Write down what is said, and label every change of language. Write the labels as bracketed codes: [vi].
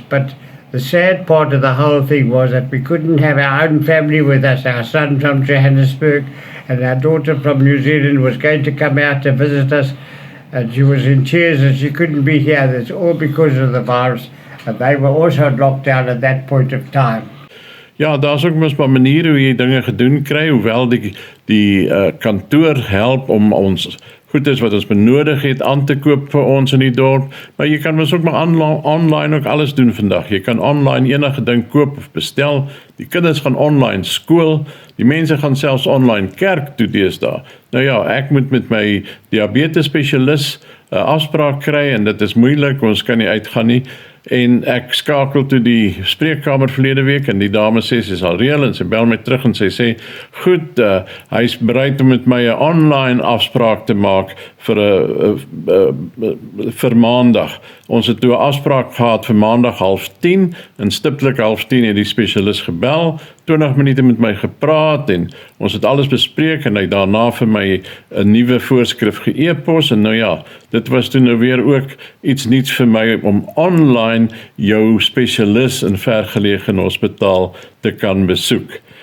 [en] But the sad part of the whole thing was that we couldn't have our own family with us. Our son from Johannesburg and our daughter from New Zealand was going to come out to visit us, and she was in tears and she couldn't be here. That's all because of the virus. And they were also locked down at that point of time. [af] Ja, daar's ook mos 'n manier hoe jy dinge gedoen kry, hoewel die kantoor help om ons goedes wat ons benodig het aan te koop vir ons in die dorp, maar jy kan mos ook maar online ook alles doen vandag. Jy kan online enige ding koop of bestel. Die kinders gaan online skool, die mense gaan selfs online kerk toe deesdae. Nou ja, ek moet met my diabetes spesialis afspraak kry en dit is moeilik, ons kan nie uitgaan nie. En ek skakel toe die spreekkamer verlede week en die dame sê sy sal reël en sy bel my terug en sy sê, goed, hy's bereid om met my 'n online afspraak te maak vir maandag. Ons het toe 'n afspraak gehad vir maandag 9:30 en stiptelik 9:30 het die spesialis gebel, 20 minute met my gepraat en ons het alles bespreek en hy daarna vir my 'n nuwe voorskrif ge-e-pos en nou ja, dit was toe nou weer ook iets nuuts vir my om online jou spesialis in vergeleë hospitaal te kan besoek.